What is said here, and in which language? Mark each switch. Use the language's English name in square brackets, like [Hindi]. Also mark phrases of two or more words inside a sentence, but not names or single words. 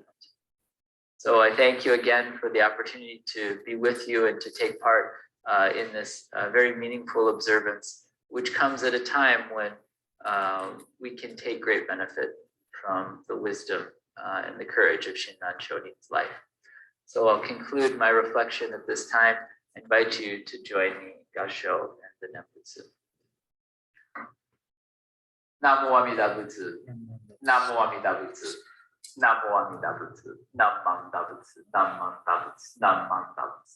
[English] So I thank you again for the opportunity to be with you and to take part in this very meaningful observance, which comes at a time when we can take great benefit from the wisdom and the courage of Shinran Shonin's life. So I'll conclude my reflection at this time. I invite you to join me in Gasho and the Nembutsu. [Japanese] 南無阿弥陀仏. 南無阿弥陀仏。南無阿弥陀仏. なんまんだぶつ。なんまんだぶつ。なんまんだぶつ.